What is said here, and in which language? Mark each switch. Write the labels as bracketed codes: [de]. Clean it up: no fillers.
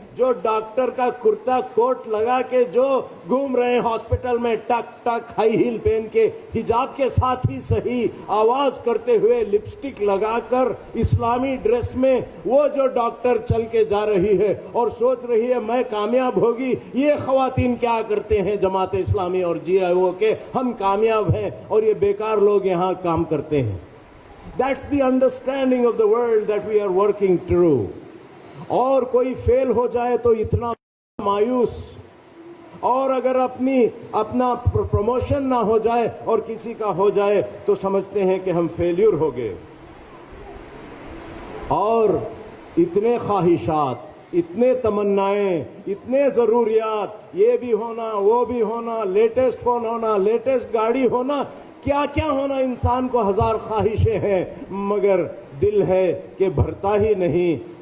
[ur] جو ڈاکٹر کا کرتا کوٹ لگا کے جو گھوم رہے ہیں ہاسپٹل میں ٹک ٹک ہائی ہیل پہن کے حجاب کے ساتھ ہی صحیح آواز کرتے ہوئے لپسٹک لگا کر اسلامی ڈریس میں وہ جو ڈاکٹر چل کے جا رہی ہے اور سوچ رہی ہے میں کامیاب ہوگی، یہ خواتین کیا کرتے ہیں جماعت اسلامی اور جی آئی او کے ہم کامیاب ہیں اور یہ بیکار لوگ یہاں کام کرتے ہیں. [en] That's the understanding of the world that we are working through. [ur] اور کوئی فیل ہو جائے تو اتنا مایوس، اور اگر اپنا پروموشن نہ ہو جائے اور کسی کا ہو جائے تو سمجھتے ہیں کہ ہم فیلیور ہو گئے. اور اتنے خواہشات، اتنے تمنائیں، اتنے ضروریات، یہ بھی ہونا وہ بھی ہونا، لیٹسٹ فون ہونا، لیٹسٹ گاڑی ہونا، کیا کیا ہونا، انسان کو ہزار خواہشیں ہیں مگر دل ہے کہ بھرتا ہی نہیں.